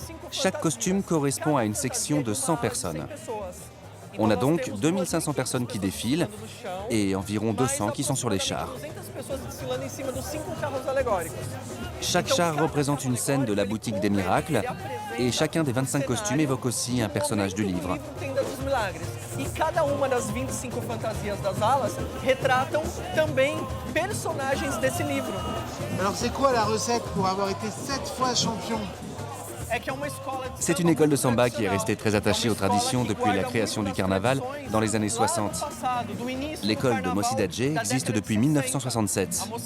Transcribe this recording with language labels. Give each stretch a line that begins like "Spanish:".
French: Chaque costume correspond à une section de 100 personnes. On a donc 2500 personnes qui défilent et environ 200 qui sont sur les chars. Chaque char représente une scène de la boutique des miracles et chacun des 25 costumes évoque aussi un personnage du livre.
Portuguese: E cada uma das 25 fantasias das alas retratam também personagens desse livro.
French: Alors, c'est quoi la recette pour avoir été 7 fois champion? C'est une école de samba qui est restée très attachée aux traditions depuis la création du carnaval dans les années 60. L'école de Mocidade existe depuis 1967.